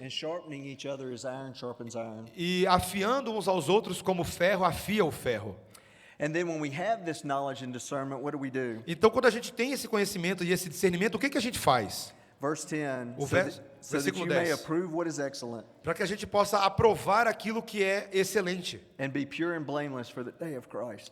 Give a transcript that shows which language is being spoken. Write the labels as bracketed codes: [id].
[en] and sharpening each other as iron sharpens iron. [pt] e afiando uns aos outros como o ferro afia o ferro. [en] And then when we have this knowledge and discernment, what do? [pt] Então, quando a gente tem esse conhecimento e esse discernimento, o que a gente faz? [en] Verse 10, [pt] O [en] so that [pt] versículo [en] you may [pt] 10. [en] approve what is excellent, [pt] Para que a gente possa aprovar aquilo que é excelente [en] and be pure and blameless for the day of Christ.